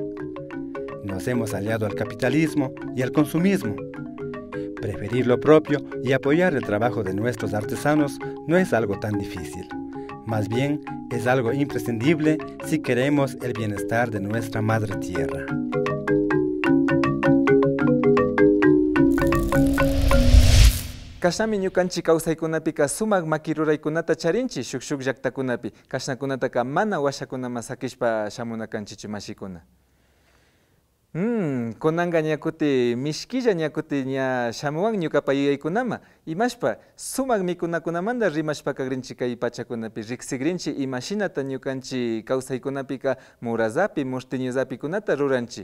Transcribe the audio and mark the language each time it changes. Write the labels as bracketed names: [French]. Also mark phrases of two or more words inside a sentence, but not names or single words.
[Spanish] Nos hemos aliado al capitalismo y al consumismo. Preferir lo propio y apoyar el trabajo de nuestros artesanos no es algo tan difícil. Más bien, es algo imprescindible si queremos el bienestar de nuestra madre tierra. [Quechua] Kashnami ñukanchik kawsaykunapika sumak makiruraykunata charinchi shuk llaqtakunapi kashnakunataka mana washakunaman sakishpa shamunakanchichu mashikuna. Kunanga ñakuti mishkilla ñakuti ña shamuwan ñukapa yuyaykunama imashpa sumak mikunakunamanta rimashpaka rinchik kay pachakunapi riqsikrinchi imashinata ñukanchik kawsaykunapika murasapi mushtiñusapikunata ruranchi.